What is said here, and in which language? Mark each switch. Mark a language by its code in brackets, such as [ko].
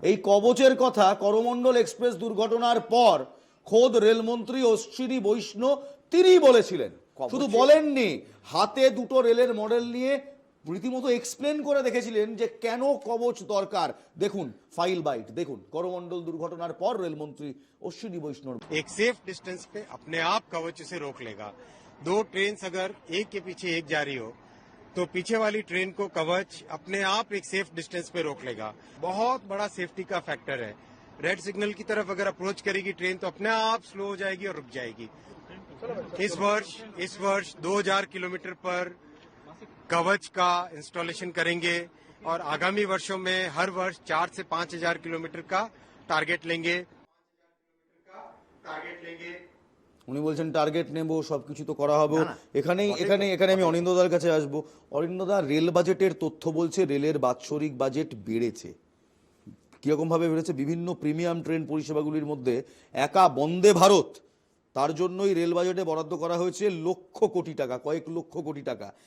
[bn] এই কবচের কথা করমণ্ডল এক্সপ্রেস দুর্ঘটনার পর খোদ রেলমন্ত্রী অশ্বিনী বৈষ্ণব তিনি বলেছিলেন, শুধু বলেননি, হাতে দুটো রেলের মডেল নিয়ে রীতিমতো এক্সপ্লেন করে দেখেছিলেন যে কেন কবচ দরকার। দেখুন ফাইল বাইট, দেখুন করমণ্ডল দুর্ঘটনার পর রেলমন্ত্রী অশ্বিনী বৈষ্ণব। [hi] एक सेफ डिस्टेंस पे अपने आप कवच उसे रोक लेगा। दो ट्रेन अगर एक के पीछे एक जा रही हो तो पीछे वाली ट्रेन को कवच अपने आप एक सेफ डिस्टेंस पे रोक लेगा। बहुत बड़ा सेफ्टी का फैक्टर है। रेड सिग्नल की तरफ अगर अप्रोच करेगी ट्रेन तो अपने आप स्लो हो जाएगी और रुक जाएगी। इस वर्ष 2000 किलोमीटर पर कवच का इंस्टॉलेशन करेंगे। और आगामी वर्षों में हर वर्ष 4 से 5,000 किलोमीटर का टारगेट लेंगे। [bn] উনি বলছেন টার্গেট নেব, সবকিছু তো করা হবে। না, না। এখানে আমি অনিন্দ্যদার কাছে আসবো। অনিন্দ্যদা, রেল বাজেটের তথ্য বলছে রেলের বাৎসরিক বাজেট বেড়েছে। কিরকম ভাবে বেড়েছে? বিভিন্ন প্রিমিয়াম ট্রেন পরিষেবাগুলির মধ্যে একা বন্দে ভারত, তার জন্যই রেল বাজেটে বরাদ্দ করা হয়েছে লক্ষ কোটি টাকা, কয়েক লক্ষ কোটি টাকা।